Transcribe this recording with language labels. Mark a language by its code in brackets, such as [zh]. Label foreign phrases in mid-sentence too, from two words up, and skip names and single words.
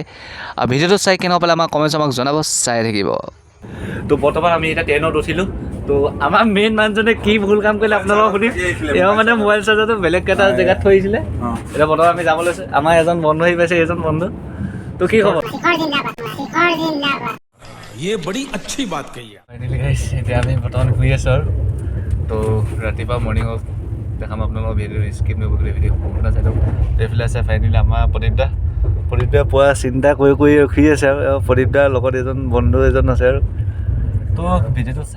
[as] আৰু ভিডিঅ'টো চাই কেনেকুৱা পালে আমাৰ কমেণ্টছ আমাক জনাব, চাই থাকিব। তো বৰ্তমান আমি এতিয়া ট্ৰেইনত উঠিলোঁ। তো আমাৰ মেইন মানুহজনে কি ভুল কাম কৰিলে আপোনালোকক সুধিম। তেওঁ মানে [en] mobile charger [as] বেলেগ এটা জেগাত থৈ আহিছিলে। এতিয়া বৰ্তমান আমি যাব লৈছোঁ। আমাৰ এজন বন্ধু আহি পাইছে, এজন বন্ধু। তো কি খবৰ? [hi] ये बड़ी अच्छी बात कही है। [en] finally guys, [as] এতিয়া আমি বৰ্তমান শুই আছোঁ আৰু। তো ৰাতিপুৱা মৰ্ণিঙত দেখাম আপোনালোকৰ [en] video skip [as] নকৰিব, ভিডিঅ' সম্পূৰ্ণ চাই দিয়ক। এইফালে আছে ফাইনেলি আমাৰ প্ৰদীপ দা পুৰা চিন্তা কৰি ৰখি আছে আৰু প্ৰদীপ দাৰ লগত এজন বন্ধু এজন আছে আৰু। তো ভিডিঅ'টো চাই।